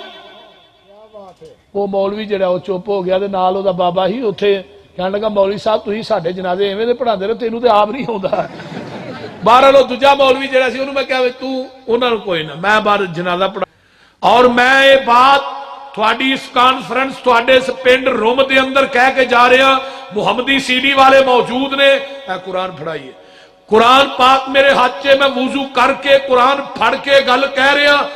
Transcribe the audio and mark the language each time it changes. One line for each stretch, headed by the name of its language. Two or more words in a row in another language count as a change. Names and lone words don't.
Punjabi: وہ مولوی جڑا وہ چپ ہو گیا تے نال او دا بابا ہی اوتھے کہنے لگا مولوی صاحب تسی ساڈے جنازے ایویں دے پڑھاندے رہو تینوں تے آپ نہیں آوندا. بہرحال وہ دوجا مولوی جڑا سی انہوں میں کہا تو انہاں نوں کوئی نہ, میں باہر جنازہ پڑھا. اور میں یہ بات تھوڑی اس کانفرنس تھوڑے اس پنڈ روم دے اندر کہہ کے جا رہے ہیں, محمدی سی ڈی والے موجود نے, اے قرآن پڑھائیے. قرآن پاک میرے ہاتھ چے, میں وضو کر کے قرآن پڑھ کے گل کہہ رہے ہیں.